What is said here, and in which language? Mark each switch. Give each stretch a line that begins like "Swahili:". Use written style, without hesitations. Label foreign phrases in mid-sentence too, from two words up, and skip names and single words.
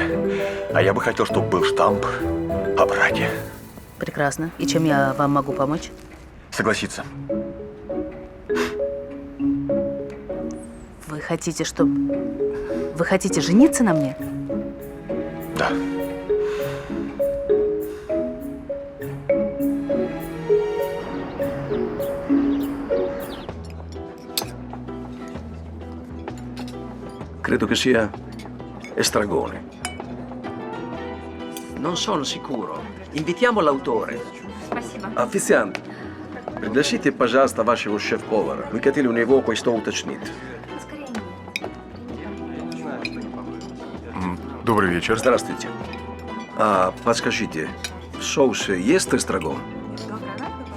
Russian: А я бы хотел, чтобы был штамп о браке. Прекрасно. И чем я вам могу помочь? Согласиться. Вы хотите, чтобы... Вы хотите жениться на мне? Да.
Italian: Credo che sia estragone. Non sono sicuro. Invitiamo l'autore.
Russian: Спасибо. Официант, пригласите, пожалуйста, вашего шеф-повара. Мы хотели у него кое-что уточнить. Добрый вечер. Здравствуйте. Подскажите, в соусе есть эстрагон?